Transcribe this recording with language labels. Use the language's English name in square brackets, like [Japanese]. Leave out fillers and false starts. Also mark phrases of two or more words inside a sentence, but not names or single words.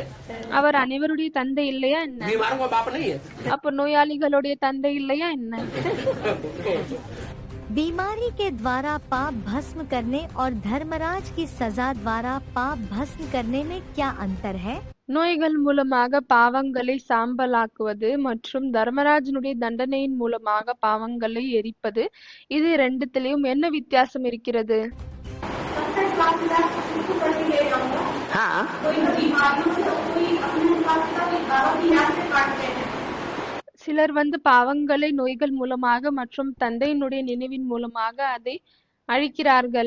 [Tamil] அவர் அனைவருடைய தந்தை இல்லையா என்ன? [Hindi] बीमारों का बाप नहीं है। [Tamil] அப்ப நோயாளிகளுடைய தந்தை இல்லையா என்ன? [Hindi] बीमारी के द्वारा पाप भस्म करने और धर्मराज की सजा द्वारा पाप भस्म करने में क्या अंतर है? [Tamil] நோய்கள் மூலமாக பாவங்களை சாம்பலாக்குவது மற்றும் தர்மராஜனுடைய தண்டனையின் மூலமாக பாவங்களை எரிப்பது, இது ரெண்டுத்திலையும் என்ன வித்தியாசம் இருக்கிறது? [Hindi] हाँ, [Tamil] சிலர் பாவங்களை நோய்கள் மூலமாக மற்றும் தந்தையினுடைய நினைவின் மூலமாக அதை அழிக்கிறார்கள்.